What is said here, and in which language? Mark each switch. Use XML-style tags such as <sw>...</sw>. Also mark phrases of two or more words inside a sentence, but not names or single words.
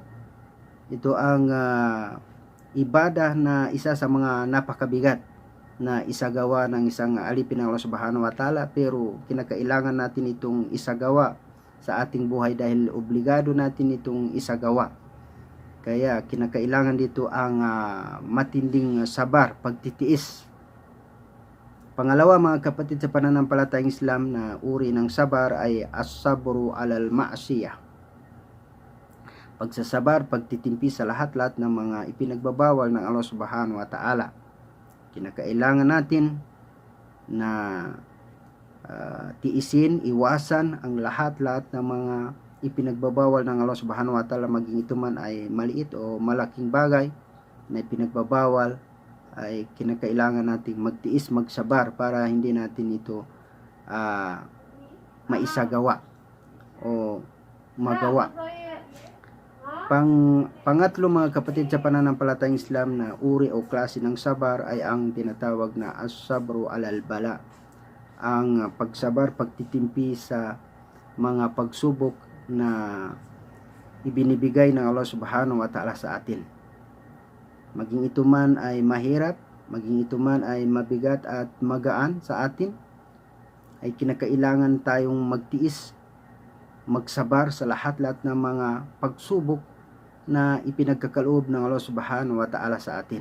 <tl>Ito ang ibadah na isa sa mga napakabigat na isagawa ng isang alipin ng</tl> <ar>الله سبحانه وتعالى,</ar> <tl>pero kinakailangan natin itong isagawa sa ating buhay dahil obligado natin itong isagawa. Kaya kinakailangan dito ang matinding sabar, pagtitiis. Pangalawa, mga kapatid, sa pananampalatayang Islam na uri ng sabar ay</tl> <ar>الصبر على المعصية.</ar> <tl>Pagsasabar, pagtitimpi sa lahat-lahat ng mga ipinagbabawal ng</tl> <ar>الله سبحانه وتعالى.</ar> <tl>Kinakailangan natin na tiisin, iwasan ang lahat-lahat ng mga ipinagbabawal ng</tl> <ar>الله سبحانه وتعالى,</ar> <tl>maging ito man ay maliit o malaking bagay na ipinagbabawal, ay kinakailangan nating magtiis, magsabar para hindi natin ito maisagawa o magawa. Pangatlo, mga kapatid, sa pananampalatayang Islam na uri o klase ng sabar ay ang tinatawag na</tl> <ar>الصبر على البلاء,</ar> <tl>ang pagsabar, pagtitimpi sa mga pagsubok na ibinibigay ng</tl> <ar>الله سبحانه وتعالى</ar> <tl>sa atin. Maging ito man ay mahirap, maging ito man ay mabigat at magaan sa atin, ay kinakailangan tayong magtiis, magsabar sa lahat-lahat ng mga pagsubok na ipinagkakaloob ng</tl> <ar>الله سبحانه وتعالى</ar> <tl>sa atin.</tl>